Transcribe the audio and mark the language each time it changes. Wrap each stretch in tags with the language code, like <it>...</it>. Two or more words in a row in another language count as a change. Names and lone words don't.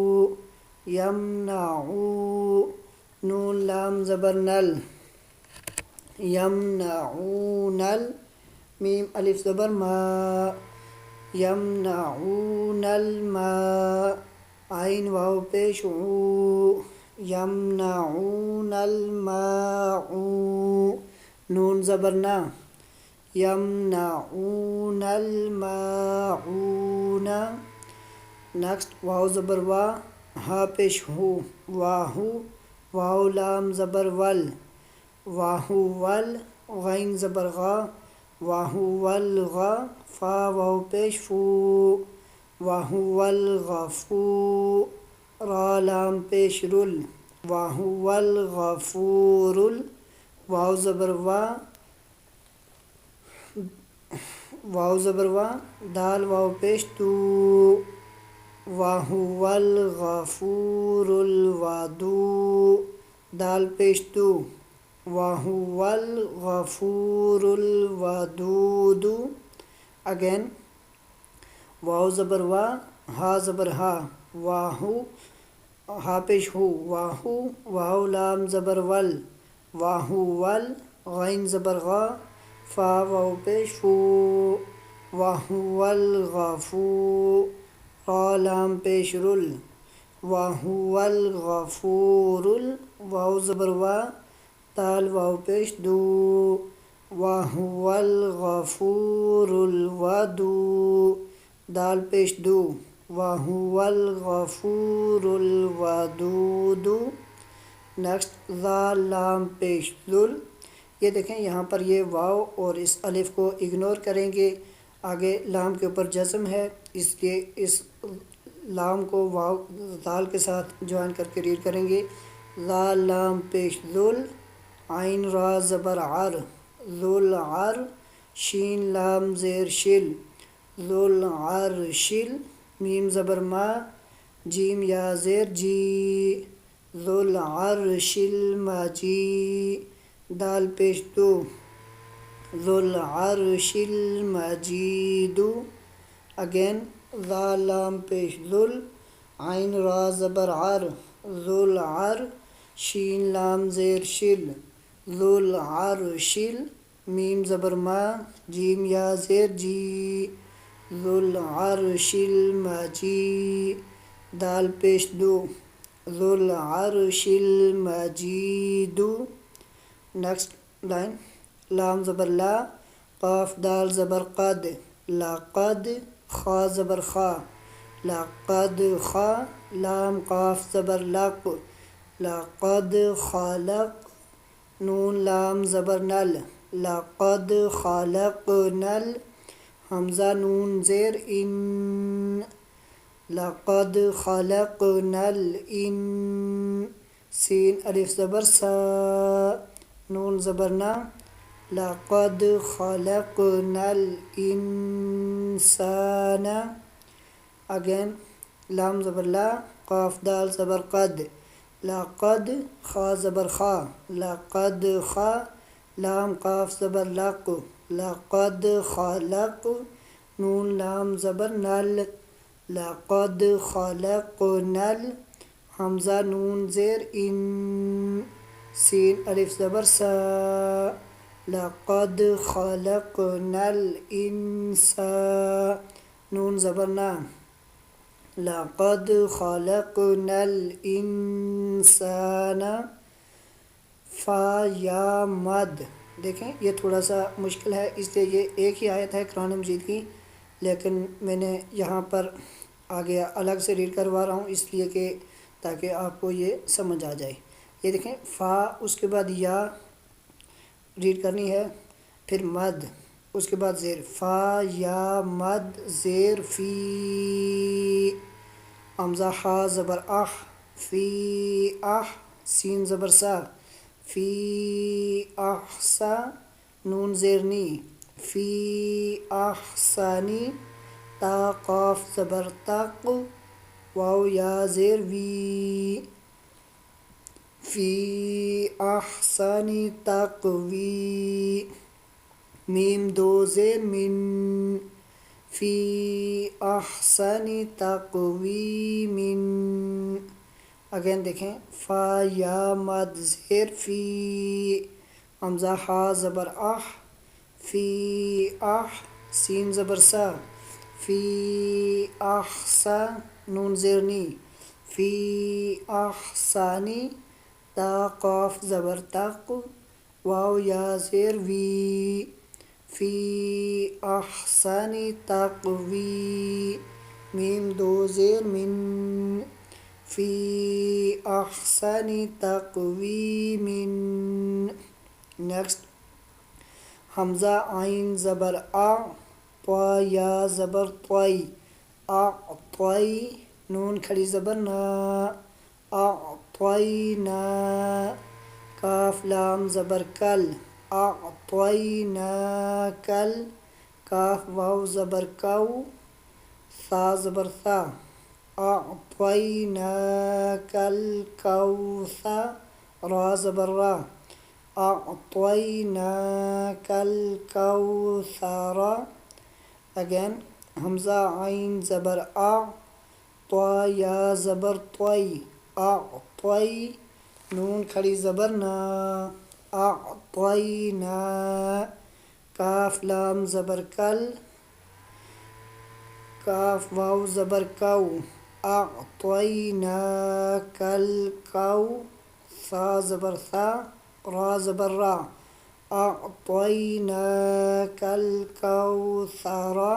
<ur>یمنعو، نون لام زبر نل، یمنعونل، میم الف زبر ما،</ur> <ar>یمنعون الماء،</ar> <ur>عین واو پیش عو،</ur> <ar>یمنعون الماء،</ar> <ur>نون زبر نا،</ur> <ar>یمنعون الماعون۔</ar> <ur>نیکسٹ واو زبر وا، ہا پیش ہو، واہو، واو لام زبر ول،</ur> <ar>واہو ول،</ar> <ur>غین زبر غا،</ur> <ar>واہو والغا،</ar> <ur>فا واو پیش فو،</ur> <ar>واہو والغفو،</ar> <ur>را لام پیش رل،</ur> <ar>واہو والغفورل،</ar> <ur>واو زبر وا، واو زبر وا، دال واو پیش تو،</ur> <ar>واہو والغفور الودود،</ar> <ur>دال پیش تو،</ur> <ar>واہو والغفور الودود۔</ar> <ur>اگین واو زبر وا، ہا زبر ہا، واہو، ہا پیش ہو، واہو، واو لام زبر ول،</ur> <ar>واہو ول،</ar> <ur>غین زبر غا، فا واو پیش فو،</ur> <ar>واہو ول غافو،</ar> <ur>را لام پیش رل،</ur> <ar>واہو ول غفور،</ar> <ur>واو زبر وا، تال واو پیش دو،</ur> <ar>واہو ول غفور الودو،</ar> <ur>دال پیش دو،</ur> <ar>واہو ول غفور الودود۔</ar> <ur>نیکسٹ ذال لام پیش ذل، یہ دیکھیں یہاں پر یہ واو اور اس الف کو اگنور کریں گے، آگے لام کے اوپر جزم ہے، اس لیے اس لام کو واو ذال کے ساتھ جوائن کر کے ریڈ کریں گے۔ ذال لام پیش ذل، عین را زبر عر،</ur> <ar>ذل عر،</ar> <ur>شین لام زیر شل،</ur> <ar>ذل عر</ar> <ur>شل، میم زبر ما، جیم یا زیر جی،</ur> <ar>ذل عرش المجید،</ar> <ur>دال پیش دو،</ur> <ar>ذل عرش المجید،</ar> <ur>اگین ذال لام پیش ذل، عین را زبر عر،</ur> <ar>ذل عر،</ar> <ur>شین لام زیر شل،</ur> <ar>ذل عرشل،</ar> <ur>میم زبر ما، جیم یا زیر جی،</ur> <ar>ذل عرش المجید،</ar> <ur>دال پیش دو،</ur> <ar>ذل عرش المجید۔</ar> <en>next line</en> <ur>لام زبر لا، قاف دال زبر قد، لقد، خا زبر خا،</ur> <ar>لقد خا،</ar> <ur>لام قاف زبر لق،</ur> <ar>لقد خلق،</ar> <ur>نون لام زبر نل،</ur> <ar>لقد خلق نل،</ar> <ur>حمزہ نون زیر ان،</ur> <ar>لقد خلقنا الان،</ar> <ur>سین الف زبر سا، نون زبر نا،</ur> <ar>لقد خلقنا الانسان،</ar> <ur>اگین لام زبر لا، قاف دال زبر قد، لقد، خا زبر خا،</ur> <ar>لقد خا،</ar> <ur>لام قاف زبر لق،</ur> <ar>لقد خلق،</ar> <ur>نون لام زبر نل،</ur> <ar>لقد خلقنا،</ar> <ur>حمزہ نون زیر ان، سین الف زبر سا،</ur> <ar>لقد خلقنا الانسان،</ar> <ur>نون زبر نا،</ur> <ar>لقد خلقنا الانسان،</ar> <ur>فا یا مد، دیکھیں یہ تھوڑا سا مشکل ہے، اس لیے یہ ایک ہی آیت ہے قرآن مجید کی، لیکن میں نے یہاں پر آگے الگ سے ریڈ کروا رہا ہوں اس لیے کہ تاکہ آپ کو یہ سمجھ آ جائے۔ یہ دیکھیں فا، اس کے بعد یا ریڈ کرنی ہے، پھر مد، اس کے بعد زیر، فا یا مد زیر فی، حمزہ ہا زبر اح،</ur> <ar>فی اح،</ar> <ur>سین زبر سا،</ur> <ar>فی احسا،</ar> <ur>نون زیر نی،</ur> <ar>فی احسانی،</ar> <ur>تا قاف زبر تق، واو یا زیر وی،</ur> <ar>فی احسانی تقوی،</ar> <ur>میم دو زیر من،</ur> <ar>فی احسانی تقویمن،</ar> <ur>اگین دیکھیں فا یا مد زیر فی، حمزہ ہا زبر اح،</ur> <ar>فی اح،</ar> <ur>سین زبر سا،</ur> <ar>فی احسا،</ar> <ur>نون زیر نی،</ur> <ar>فی احسانی،</ar> <ur>تا قاف زبر تق، واو یا زیر وی،</ur> <ar>فی احسانی تقوی،</ar> <ur>میم دو زیر من،</ur> <ar>فی احسانی تقویمن۔</ar> <ur>نیکسٹ حمزہ عین زبر آ، طا یا زبر طوی، اعطی، نون کھڑی زبر نا، اعطینا، کاف لام زبر کل، اعطیناکل، کاف واو زبر کو، ثا زبر ثا،</ur> <ar>اعطیناکل کوثر،</ar> <ur>را زبر را،</ur> <ar>اعطیناکل کوثر،</ar> <ur>اگین حمزہ عین زبر آ، طا یا زبر طوئی، اعطی، نون کھڑی زبر نا، اعطینا، کاف لام زبر کل، کاف واو زبر کو،</ur> <ar>اعطیناک الکو،</ar> <ur>ثا زبر ثا، را زبر را،</ur> <ar>اعطیناک الکوثر۔</ar>